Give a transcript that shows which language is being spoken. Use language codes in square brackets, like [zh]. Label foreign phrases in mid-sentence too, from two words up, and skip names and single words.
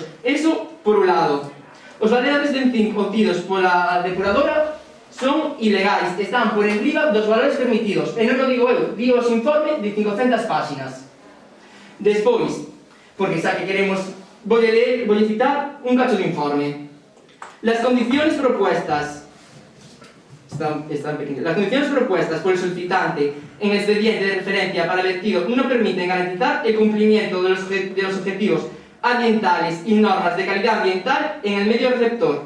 [es] Eso, por un lado. [gl] Os valores de zinc obtidos pola depuradora son ilegais, están por enriba dos valores permitidos. E non o digo eu, digo os informes de 500 páxinas. Despois, porque xa que queremos, vou citar un cacho de informe. [es] Las condiciones propuestas Las condiciones propuestas por el solicitante en el expediente de referencia para el vertido no permiten garantizar el cumplimiento de los objetivos ambientales y normas de calidad ambiental en el medio receptor.